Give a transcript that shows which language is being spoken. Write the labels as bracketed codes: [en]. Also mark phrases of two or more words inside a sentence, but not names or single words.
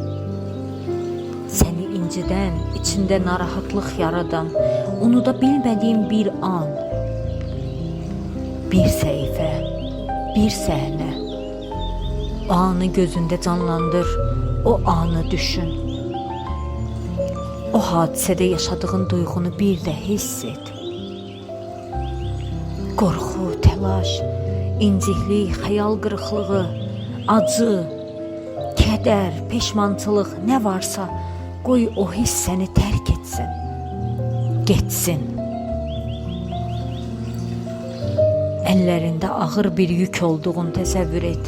[tr] Seni inciden, içinde [az] narahatlık yaradan, [tr] unuda bilmediğin bir an, bir sayfa, bir sahne. O anı gözünde canlandır, o anı düşün. O hadisede yaşadığın duygunu bir de hisset. [az] Qorxu, telaş, inciklik, xəyal qırıqlığı, acı, kədər, peşmançılıq nə varsa qoy o hiss səni tərk etsin. Getsin. Əllərində ağır bir yük olduğunu təsəvvür et.